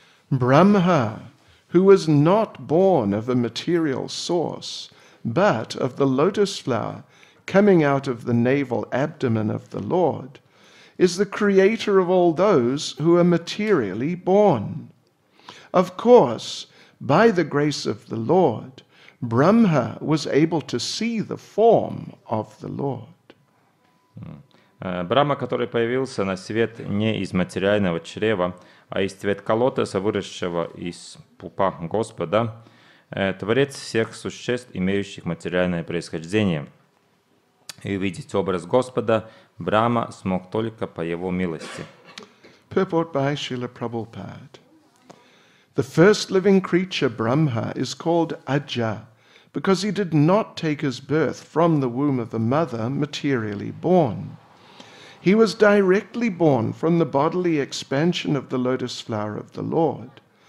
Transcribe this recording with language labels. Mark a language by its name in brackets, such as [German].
[English] Brahma, who was not born of a material source, but of the lotus flower coming out of the navel abdomen of the Lord, is the creator of all those who are materially born. Of course, by the grace of the Lord, Brahma was able to see the form of the Lord. [Russian] Брахма, который появился на свет не из материального чрева, а из цветка лотоса, выросшего из пупа Господа, Творец всех существ, имеющих материальное происхождение. И увидеть образ Господа Брахма смог только по его милости. [English] Purport by Srila Prabhupada. The first living creature, Brahma, is called Aja because he did not take his birth from the womb of a mother materially born. He was directly born from the bodily expansion of the lotus flower of the Lord.